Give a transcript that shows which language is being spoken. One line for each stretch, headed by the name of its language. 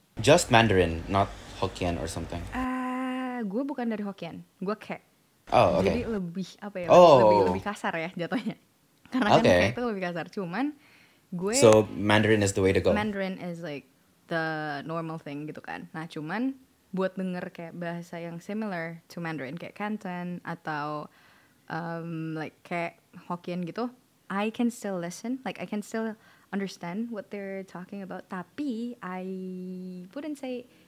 English: just Mandarin, not Hokkien or something.
Indonesian: Gue bukan dari Hokkien, gue Kek.
English: Oh, okay.
Indonesian: Jadi lebih lebih kasar ya jatuhnya. Karena kan Kek itu lebih kasar. Cuman gue
English: So Mandarin is the way to go. Mandarin is like the normal thing
Indonesian: gitu kan. Nah cuman buat denger kayak bahasa yang
English: similar to Mandarin
Indonesian: kayak
English: Canton
Indonesian: atau
English: like
Indonesian: kayak
English: Hokkien
Indonesian: gitu,
English: I can still listen, like I can still understand what they're talking about.
Indonesian: Tapi
English: I wouldn't say